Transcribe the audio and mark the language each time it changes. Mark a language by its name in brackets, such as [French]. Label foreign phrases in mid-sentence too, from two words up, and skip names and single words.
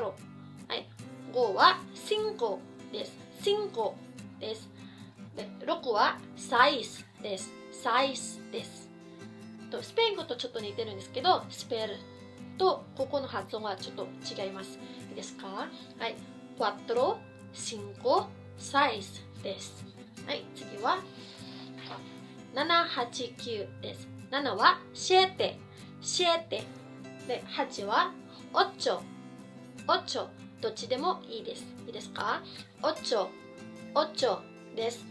[Japanese] はい、5は cinco です。cinco です。で、6は seis です。seis です。スペイン語とちょっと似てるんですけど、スペルとここの発音はちょっと違います。いいですか？はい、 [Spanish] cuatro, cinco, seis [Japanese] です。はい、次は7、8、9です。7は [Spanish] siete、siete。 [Japanese] で、8は [Spanish] ocho、ocho。 [Japanese] どっちでもいいです。いいですか？ [Spanish] ocho、ocho [Japanese] です。